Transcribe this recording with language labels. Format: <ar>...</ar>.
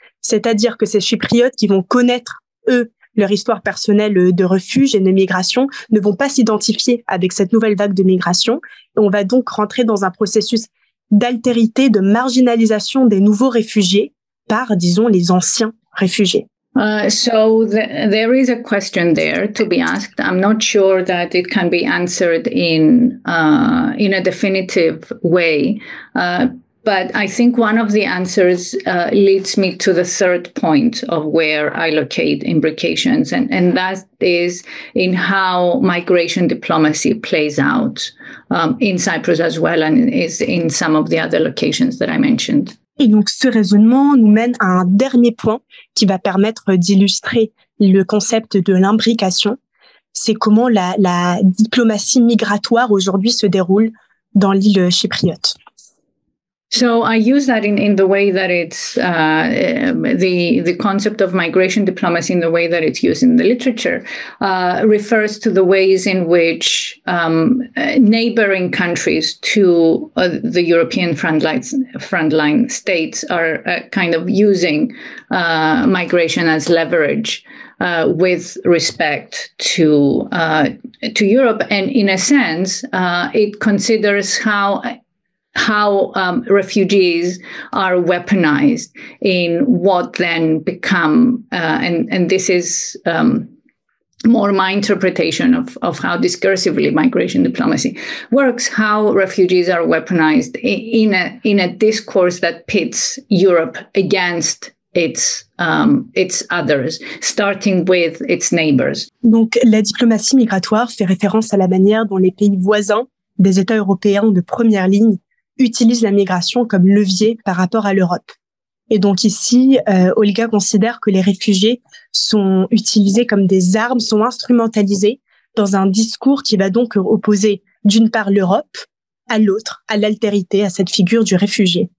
<fr>C'est-à-dire que ces chypriotes qui vont connaître, eux, leur histoire personnelle de refuge et de migration ne vont pas s'identifier avec cette nouvelle vague de migration. Et on va donc rentrer dans un processus d'altérité, de marginalisation des nouveaux réfugiés par, disons, les anciens réfugiés.</fr> <en>So there is a question there to be asked. I'm not sure that it can be answered in a definitive way, but I think one of the answers leads me to the third point of where I locate imbrications, and that is in how migration diplomacy plays out in Cyprus as well, and is in some of the other locations that I mentioned.</en> <fr>Et donc, ce raisonnement nous mène à un dernier point qui va permettre d'illustrer le concept de l'imbrication. C'est comment la diplomatie migratoire aujourd'hui se déroule dans l'île chypriote.</fr> <en>So I use that in the way that it's the concept of migration diplomacy in the way that it's used in the literature refers to the ways in which neighboring countries to the European frontline states are kind of using migration as leverage with respect to Europe, and in a sense, it considers how refugees are weaponized in what then become, and this is more my interpretation of how discursively migration diplomacy works, how refugees are weaponized in a discourse that pits Europe against its others, starting with its neighbors.</en> <fr>Donc, la diplomatie migratoire fait référence à la manière dont les pays voisins des États européens de première ligne utilisent la migration comme levier par rapport à l'Europe. Et donc ici, Olga considère que les réfugiés sont utilisés comme des armes, sont instrumentalisés dans un discours qui va donc opposer d'une part l'Europe à l'autre, à l'altérité, à cette figure du réfugié.</fr>